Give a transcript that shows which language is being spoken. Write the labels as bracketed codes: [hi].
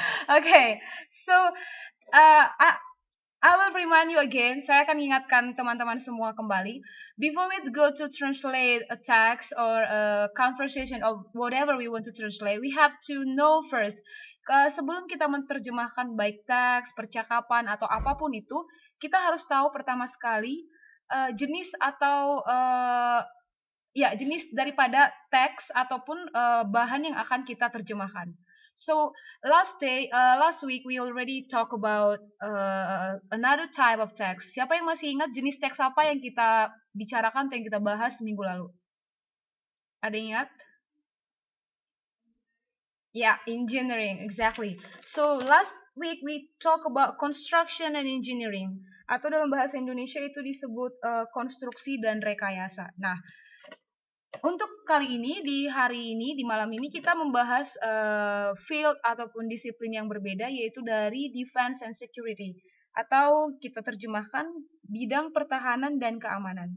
[en] Okay, so I will remind you again. [id] Saya akan ingatkan teman-teman semua kembali. [en] Before we go to translate a text or a conversation of whatever we want to translate, we have to know first. [id] Sebelum kita menerjemahkan baik teks, percakapan atau apapun itu, kita harus tahu pertama sekali jenis atau ya jenis daripada teks ataupun bahan yang akan kita terjemahkan. [en] So last week we already talk about another type of text. [id] Siapa yang masih ingat jenis teks apa yang kita bicarakan atau yang kita bahas minggu lalu? Ada yang ingat? [en] Yeah, engineering, exactly. So last week we talk about construction and engineering. [id] Atau dalam bahasa Indonesia itu disebut konstruksi dan rekayasa. Nah, untuk kali ini, di hari ini, di malam ini kita membahas field ataupun disiplin yang berbeda, yaitu dari [en] defense and security, [id] atau kita terjemahkan bidang pertahanan dan keamanan.